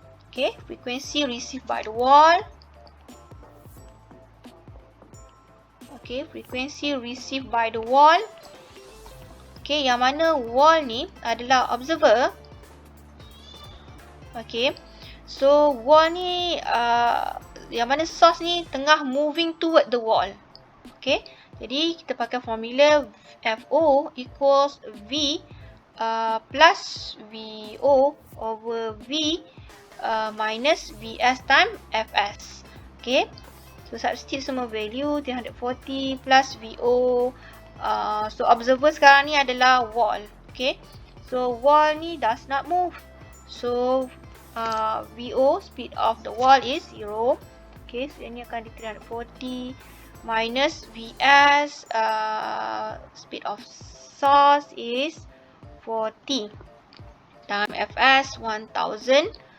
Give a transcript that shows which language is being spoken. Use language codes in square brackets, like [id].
[en] Okay, frequency received by the wall. Okay, frequency received by the wall. [ms] Okay, yang mana wall ni adalah observer. [en] Okay, so wall [ms] ni yang mana [en] source [ms] ni tengah [en] moving toward the wall. Okay, [ms] jadi kita pakai [en] formula FO equals V plus VO over V minus VS times FS. Okay, so substitute [ms] semua [en] value, 340 plus VO. So observer [ms] sekarang ni adalah wall. [en] Okay, so wall ni does not move. So VO, speed of the wall is 0. Okay, so [ms] ini akan di [en] 340 minus VS, speed of source is 40 times FS 1000.